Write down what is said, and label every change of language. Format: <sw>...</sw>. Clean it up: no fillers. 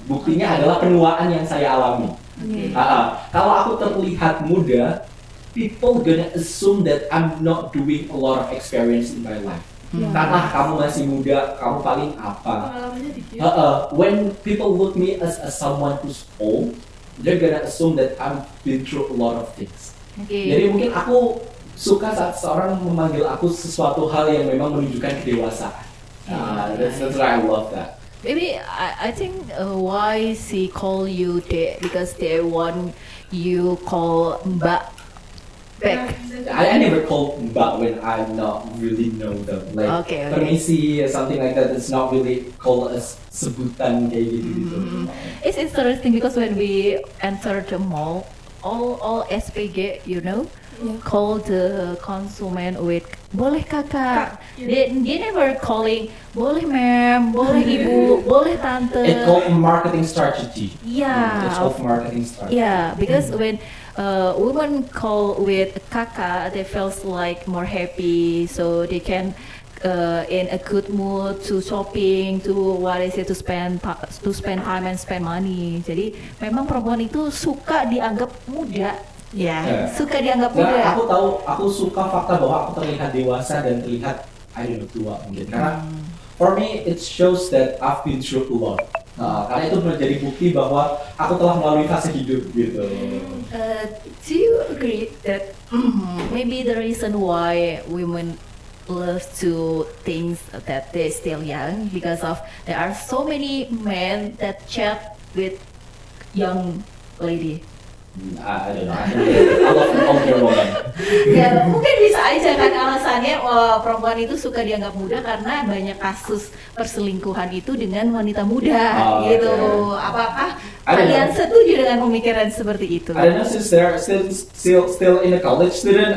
<id>Buktinya adalah penuaan yang saya alami. Kalau aku terlihat muda,</id> <en>people gonna assume that I'm not doing a lot of experience in my life.</en> <id>Karena kamu masih muda, kamu paling apa?</id> <en>When people look me as someone who's old, they're gonna assume that I've been through a lot of things.</en> <id>Jadi mungkin aku suka saat seorang memanggil aku sesuatu hal yang memang menunjukkan kedewasaan.</id> <en>That's why I love that. Maybe I think why she call you Dek because they want you call Mbak back. I never call Mbak when I'm not really know them. Like permisi or something like that. It's not really called as</en> <id>sebutan kayak gitu.</id> <en>It's interesting because when we enter the mall, all SPG, you know, call the consumer with</en> <id>boleh kakak.</id> <en>They never calling</en> <id>boleh ma'am, boleh ibu, boleh tante.</id> <en>It's called marketing strategy. Yeah. It's called marketing strategy. Yeah, because when women call with kakak, they feels like more happy, so they can in a good mood to shopping, to to spend time and spend money.</en> <id>Jadi memang perempuan itu suka dianggap muda. Suka dianggap muda. Aku suka fakta bahwa aku terlihat dewasa dan terlihat tua mungkin. Karena</id> <en>for me it shows that I've been through a lot.</en> <id>Karena itu menjadi bukti bahwa aku telah melalui fase hidup gitu.</id> <en>Do you agree that maybe the reason why women love to think that they're still young because of there are so many men that chat with young lady? I don't know. I love an older woman.</en> <id>Ya mungkin bisa aja kan alasannya perempuan itu suka dianggap muda karena banyak kasus perselingkuhan itu dengan wanita muda gitu. Apakah kalian setuju dengan pemikiran seperti itu?</id> <en>I don't know, since they're still in a college student.</en>